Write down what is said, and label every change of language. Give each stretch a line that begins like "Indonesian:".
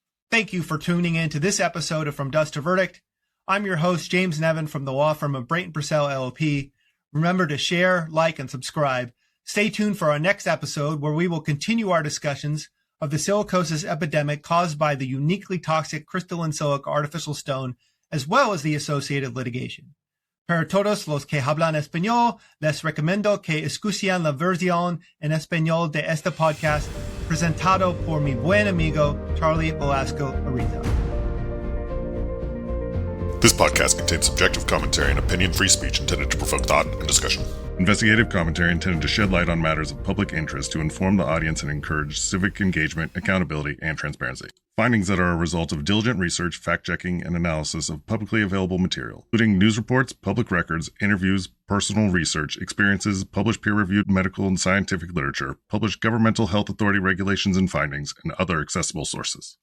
English: Thank you for tuning in to this episode of From Dust to Verdict. I'm your host, James Nevin from the law firm of Brayton Purcell LLP. Remember to share, like, and subscribe. Stay tuned for our next episode where we will continue our discussions of the silicosis epidemic caused by the uniquely toxic crystalline silica artificial stone, as well as the associated litigation.
Spanish: Para todos los que hablan español, les recomiendo que escuchen la versión en español de este podcast presentado por mi buen amigo Charlie Velasco Ariza.
English: This podcast contains subjective commentary and opinion-free speech intended to provoke thought and discussion. Investigative commentary intended to shed light on matters of public interest to inform the audience and encourage civic engagement, accountability, and transparency. Findings that are a result of diligent research, fact-checking, and analysis of publicly available material, including news reports, public records, interviews, personal research, experiences, published peer-reviewed medical and scientific literature, published governmental health authority regulations and findings, and other accessible sources.